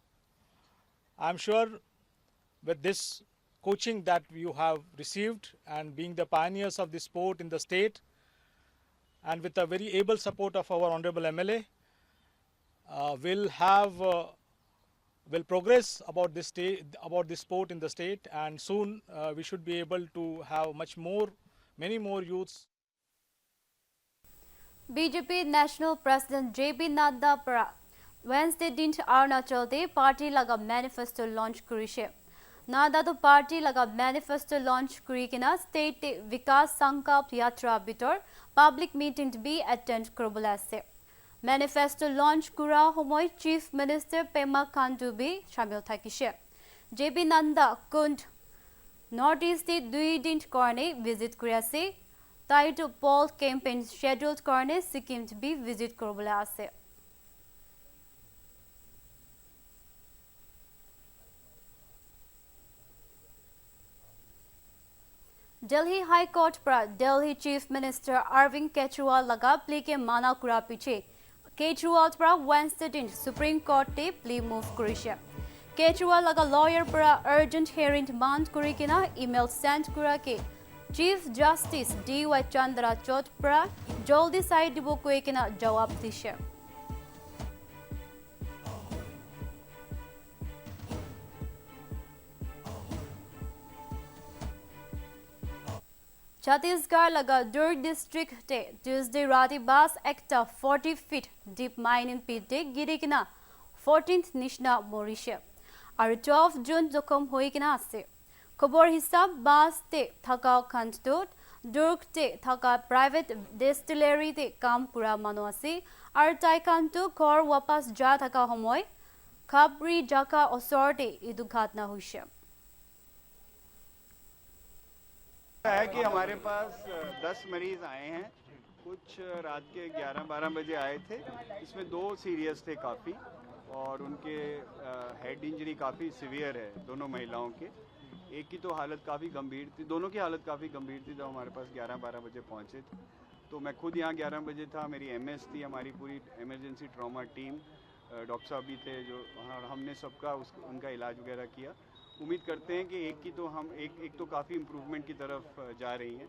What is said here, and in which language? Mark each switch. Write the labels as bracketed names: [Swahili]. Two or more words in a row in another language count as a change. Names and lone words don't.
[English] I'm sure with this coaching that you have received and being the pioneers of this sport in the state and with the very able support of our Honorable MLA, will progress about this sport in the state, and soon we should be able to have many more youths. [Naga Pidgin] BJP National President JP Nadda para Wednesday din Arunachal de party laga manifesto launch kurishe. Nadda to party laga manifesto launch kurikina state te Vikas Sankalp Yatra bitor [English] public meeting [Naga Pidgin] to be attend korbolase. [English] Manifesto launch [Naga Pidgin] kura homoy Chief Minister Pema Khandu bi shamil thakishe. JP Nadda kund Northeast te 2 din karne visit kuriase. Tai to [English] poll campaign scheduled [Naga Pidgin] karne Sikkim to be visit korbolase. Delhi High Court पर Delhi Chief Minister Arvind Kejriwal लगा प्ले के माना कुरा पीछे केजरीवाल पर Wednesday दिन Supreme Court ते प्ले मूव करिशे केजरीवाल लगा lawyer पर [English] urgent hearing demand [Naga Pidgin] करी के ना [English] email send [Naga Pidgin] करा के Chief Justice D.Y. Chandrachud पर जल्दी साइड दिबो को एक ना जवाब दिशे Chhattisgarh laga Durg district te Tuesday rati bas ekta 40 feet deep mining pit te girikina 14th nishna morishe aru 12 June jokom hoikina ase khobor hisab bas te thaka khandtot Durg te thaka [English] private distillery [Naga Pidgin] te kam kura manu ase aru tai kantu khor wapas ja thaka homoy Khabri jaka osor te idu ghatna hoise [Hindi] है कि हमारे पास 10 मरीज आए हैं कुछ रात के 11-12 बजे आए थे इसमें 2 सीरियस थे काफ़ी और उनके [English] head injury [Hindi] काफ़ी सीवियर है दोनों महिलाओं के एक की तो हालत काफ़ी गंभीर थी दोनों की हालत काफ़ी गंभीर थी जब हमारे पास 11-12 बजे पहुंचे थे तो मैं खुद यहाँ 11 बजे था मेरी एमएस थी हमारी पूरी [English] emergency trauma team doctor [Hindi] साहब भी थे जो हमने सबका उनका इलाज वगैरह किया उम्मीद करते हैं कि एक तो काफ़ी इम्प्रूवमेंट की तरफ जा रही हैं।